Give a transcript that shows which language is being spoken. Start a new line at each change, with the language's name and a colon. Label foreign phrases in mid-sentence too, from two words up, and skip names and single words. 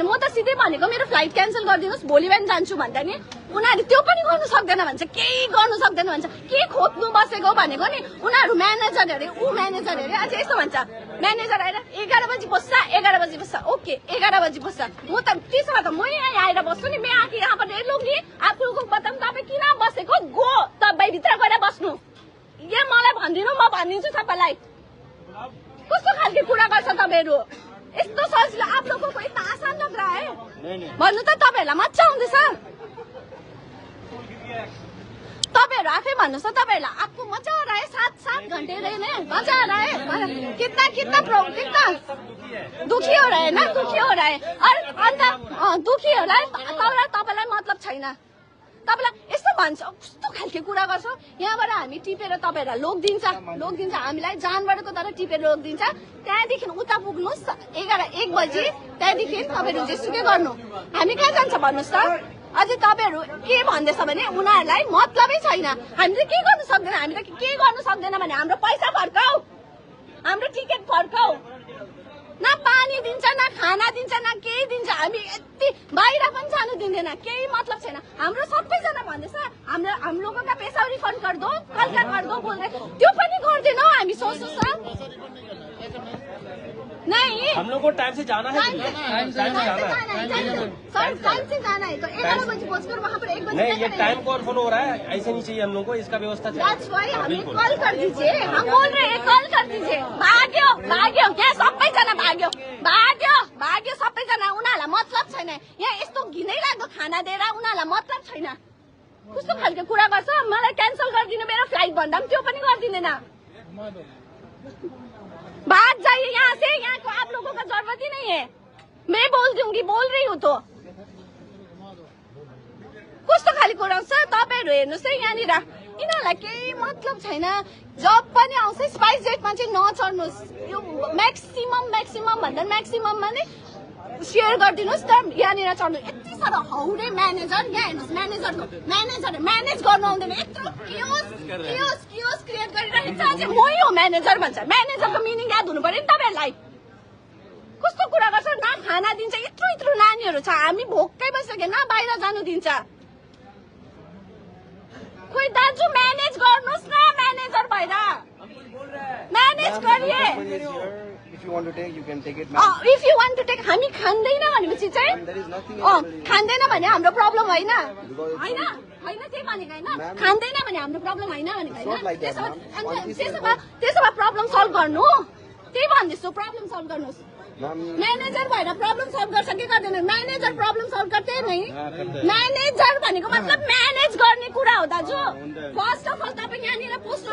Nepali: म त सिधै भनेको मेरो फ्लाइट क्यान्सल गरिदिनुहोस्, भोलि बिहान जान्छु भन्दा नि उनीहरूले त्यो पनि गर्नु सक्दैन भन्छ, केही गर्नु सक्दैन भन्छ. के खोज्नु बसेको भनेको नि उनीहरू. म्यानेजर अरे, अझै यस्तो भन्छ. म्यानेजर आएर 11 बजी बस्छ, 11 बजी बस्छ. ओके 11 बजी बस्छ. म त त्यसो भए त म यहाँ आएर बस्छु नि.
Hindi: मैं आके यहाँ पर
Nepali: लुङ्गी आफूको बताउँ तपाईँ किन बसेको, गो तपाईँ भित्र गएर बस्नु. यहाँ मलाई भनिदिनु, म भनिदिन्छु सबैलाई. कस्तो खालको कुरा गर्छ तपाईँहरू? यस्तो सजिलो
Hindi: आप लोगों को इतना आसान लग रहा है
Nepali: भन्नु त. तपाईँहरूलाई मजा आउँदैछ? तपाईँहरू आफै भन्नुहोस् त.
Hindi: तपाईँहरूलाई आपको मजा आ रहा है? 7 घन्टे रहने मजा आ रहा है? कितना दुखी हो रहा है ना, दुखी हो रहा है. अन्त दुखी हो रहा है.
Nepali: तपाईँलाई मतलब छैन. तपाईँलाई यस्तो भन्छ, कस्तो खालको कुरा गर्छ. यहाँबाट हामी टिपेर तपाईँहरूलाई लोगिदिन्छ. हामीलाई जानवरको तर टिपेर लोगिदिन्छ. त्यहाँदेखि उता पुग्नुहोस् 1 बजी. त्यहाँदेखि तपाईँहरू जेसुकै गर्नु. हामी कहाँ जान्छ भन्नुहोस् त? अझै तपाईँहरू के भन्दैछ भने उनीहरूलाई मतलबै छैन. हामीले के गर्नु सक्दैन. हामीले के गर्नु सक्दैन भने हाम्रो पैसा फर्काऊ, हाम्रो टिकट फर्काऊ. न पानी दिन्छ, न खाना दिन्छ, न केही दिन्छ. हामी यति बाहिर पनि जानु दिँदैन, केही मतलब छैन. हाम्रो सबैजना भन्दैछ
Hindi: हम लोगों का पैसा रिफन्ड कर दो, कल का कर दो
Nepali: बोल्दै. त्यो पनि गर्दैनौ हामी. सोच्नुहोस् न.
Hindi: नहीं, हम लोग को टाइम से जाना है. टाइम से जाना है. तो 11 बजे पहुंचकर वहाँ पर 1 बजे. नहीं, ये टाइम कौन फॉलो हो रहा है? ऐसे नहीं चाहिए हम लोग को. इसका व्यवस्था चाहिए. हमें कॉल कर दीजिए. हम बोल रहे हैं कॉल कर दीजिए.
Nepali: भाग्यो क्या सबैजना भाग्यो सबैजना. उनीहरूलाई मतलब छैन. यहाँ यस्तो घिनै लाग्दो खाना दिएर उनीहरूलाई मतलब छैन. कस्तो खालको कुरा गर्छ. मलाई क्यान्सल गरिदिनु मेरो फ्लाइट भन्दा पनि त्यो पनि गरिदिँदैन.
Hindi: भाग जाइए यहाँ से. यहाँ को आप लोगों का जरूरत ही नहीं है. मैं बोल रही हूँ तो.
Nepali: कस्तो खालको कुरा छ. तपाईँहरू हेर्नुहोस् है, यहाँनिर यिनीहरूलाई केही मतलब छैन. जब पनि आउँछ स्पाइस जेटमा चाहिँ नचढ्नुहोस्. यो म्याक्सिमम भन्दा म्याक्सिमममा नै सेयर गरिदिनुहोस् त. यहाँनिर चढ्नु यति साह्रो हाउडे. म्यानेजर यहाँ हेर्नुहोस्, म्यानेजर म्यानेज गर्नु आउँदैन. यत्रो
English: chaos create
Nepali: गरिरहेको छ. अझै मै हो म्यानेजर भन्छ. म्यानेजरको मिनिङ याद हुनु पर्यो नि तपाईँहरूलाई. कस्तो कुरा गर्छ. न खाना दिन्छ, यत्रो नानीहरू छ. हामी भोकै बसेको, न बाहिर जानु दिन्छ. खोइ दाजु म्यानेज गर्नुहोस् न. म्यानेजर भएर म्यानेज गरिए.
English: If you want to take, you can take it. If you want to take,
Nepali: हामी खाँदैन भनेपछि चाहिँ खाँदैन भने हाम्रो प्रब्लम होइन. त्यही भनेको होइन. खाँदैन भने हाम्रो प्रब्लम होइन भनेको होइन. त्यसो भए
English: problem solve
Nepali: गर्नु. त्यही भन्दैछु
English: problem solve
Nepali: गर्नुहोस् म्यानेजर भएर
English: problem solve
Nepali: गर्छ कि गर्दैन म्यानेजर
English: problem solve
Nepali: गर्दै नै म्यानेजर भनेको मतलब म्यानेज गर्ने कुरा हो दाजु
English: first of all
Nepali: तपाईँ यहाँनिर पोस्ट